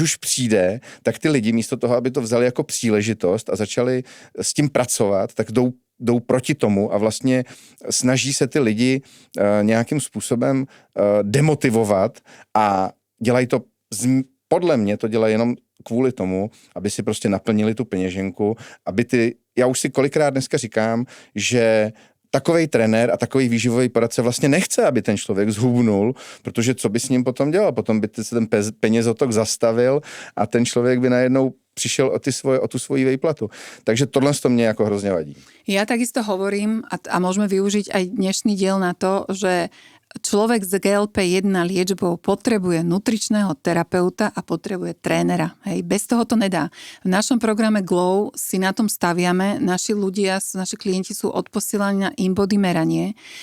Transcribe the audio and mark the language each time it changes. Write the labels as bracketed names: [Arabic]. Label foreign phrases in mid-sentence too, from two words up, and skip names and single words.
[Czech] už přijde, tak ty lidi místo toho, aby to vzali jako příležitost a začali s tím pracovat, tak jdou proti tomu a vlastně snaží se ty lidi nějakým způsobem demotivovat a dělají to, podle mě to dělají jenom kvůli tomu, aby si prostě naplnili tu peněženku, já už si kolikrát dneska říkám, že takovej trenér a takový výživový poradce vlastně nechce, aby ten člověk zhubnul, protože co by s ním potom dělal? Potom by se ten penězotok zastavil a ten člověk by najednou přišel o tu svoji výplatu. Takže tohle to mě jako hrozně vadí. [Slovak] Ja takisto hovorím a môžeme využiť aj dnešný diel na to, že človek s GLP-1 liečbou potrebuje nutričného terapeuta a potrebuje trénera. Hej, bez toho to nedá. V našom programe Glow si na tom staviame. Naši klienti sú odposielaní na InBody meranie.